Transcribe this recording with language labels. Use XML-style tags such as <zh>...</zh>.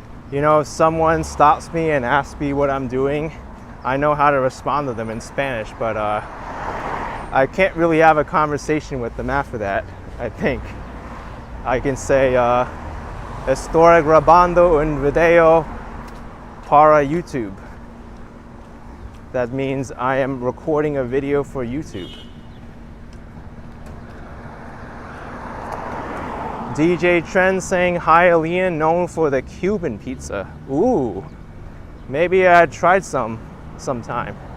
<en>You know, if someone stops me and asks me what I'm doing, I know how to respond to them in Spanish, but I can't really have a conversation with them after that, I think. I can say</en> <es>estoy grabando un video para YouTube.</es> <en>That means I am recording a video for YouTube. DJ Trend saying Hialeah known for the Cuban pizza. Ooh, maybe I tried sometime.</en>